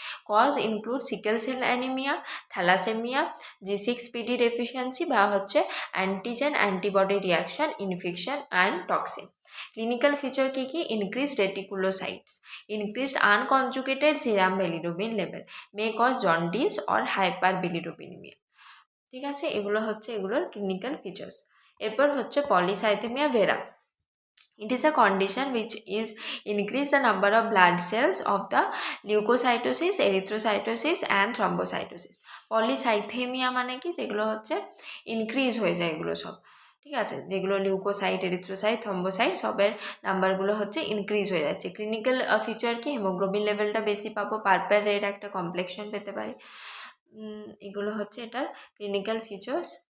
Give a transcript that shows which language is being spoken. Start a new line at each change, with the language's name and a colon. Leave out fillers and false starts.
English: cause include sickle cell anaemia, thalassaemia, G6PD deficiency
Bangla: বা হচ্ছে
English: Antigen antibody reaction, infection and toxin. Clinical feature
Bangla: key key?
English: increased reticulocytes, increased unconjugated serum bilirubin level, may cause jaundice or hyperbilirubinaemia,
Bangla: ঠিক আছে। এগুলো হচ্ছে এগুলোর clinical features. এরপর হচ্ছে polycythaemia ভেরা।
English: It is a condition which is increase the number of blood cells of the leukocytosis, erythrocytosis and thrombocytosis.
Bangla: Polycythaemia মানে কি? যেগুলো হচ্ছে ইনক্রিজ হয়ে যায় এগুলো সব, ঠিক আছে। যেগুলো লিউকোসাইট, এরিথ্রোসাইট, থ্রম্বোসাইট সবের নাম্বারগুলো হচ্ছে ইনক্রিজ হয়ে যাচ্ছে। ক্লিনিক্যাল ফিচার কি? হিমোগ্লোবিন লেভেলটা বেশি পাবো, পার্পল রেড একটা কমপ্লেক্সন পেতে পারি। এগুলো হচ্ছে এটার ক্লিনিক্যাল ফিচার্স।